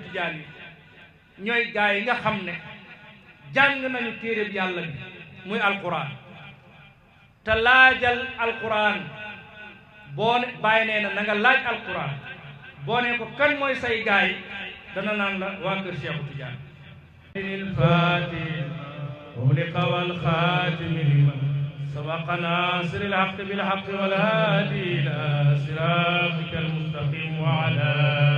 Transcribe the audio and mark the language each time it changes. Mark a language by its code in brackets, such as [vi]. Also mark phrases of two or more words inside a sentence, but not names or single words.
[wo] Tijaan yi ñooy gaa yi nga xam ne jàng nañu téereb yàlla bi muy alquran te laajal alquran boo ne bàyyi nee na nga laaj alquran boo ne ko kan mooy say gaa yi dana naan la waa kër Cheikhu Tijaan [ar] الفاتح أغلق والخاتم لما سبق ناصر الحق بالحق والهادي إلى صراطك المستقيم وعلى